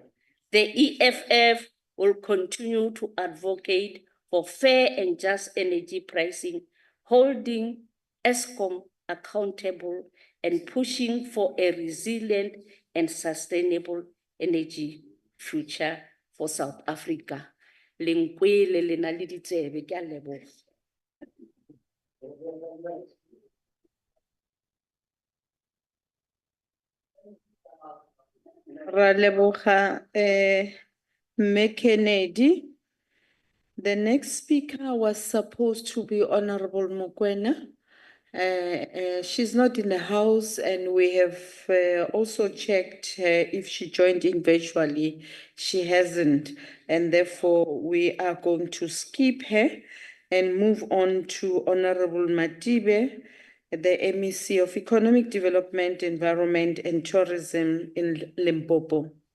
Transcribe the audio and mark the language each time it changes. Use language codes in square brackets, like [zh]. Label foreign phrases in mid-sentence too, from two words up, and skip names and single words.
[en] The EFF will continue to advocate for fair and just energy pricing, holding Eskom accountable and pushing for a resilient and sustainable energy future for South Africa. [nso] Lenkwele le na le ditsebe, ke a leboga. Ra leboga, Mme Kennedy. [en] The next speaker was supposed to be Honorable Mokoena. She's not in the house, and we have also checked if she joined in virtually. She hasn't, and therefore we are going to skip her and move on to Honorable Matibe, the MEC of Economic Development, Environment and Tourism in Limpopo.